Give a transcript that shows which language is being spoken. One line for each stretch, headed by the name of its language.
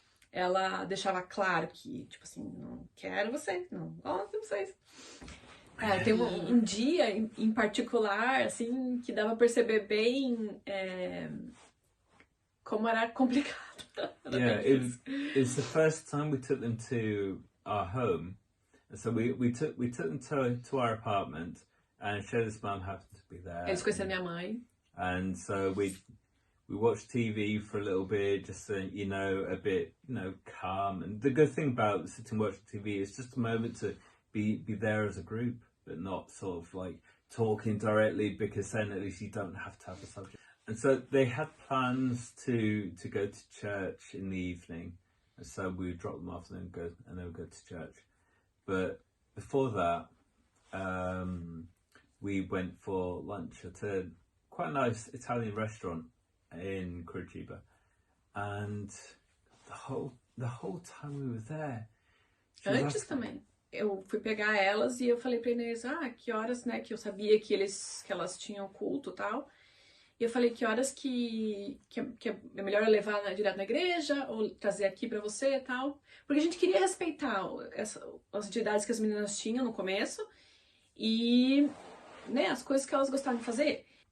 Portuguese: Ela deixava claro que, tipo assim, não quero vocês, não gosto de vocês. Tem um dia em particular, assim, que dava pra perceber bem como era complicado.
English: It was the first time we took them to our home. So we took them to our apartment, and Shelley's mum happened to be there.
Portuguese: Eles conheceram minha mãe.
English: And so we watched TV for a little bit, just so, a bit, calm. And the good thing about sitting watching TV is just a moment to be there as a group, but not sort of like talking directly, because then at least you don't have to have a subject. And so they had plans to go to church in the evening, and so we would drop them off and then we'd go to church. But before that, we went for lunch at a quite a nice Italian restaurant in Curitiba, and the whole time we were there.
Portuguese: Antes também. Eu fui pegar elas e eu falei pra Inês, que horas, né, que eu sabia que elas tinham culto e tal. E eu falei que horas que é melhor eu levar direto na igreja ou trazer aqui pra você e tal. Porque a gente queria respeitar as atividades que as meninas tinham no começo e, né, as coisas que elas gostavam de fazer.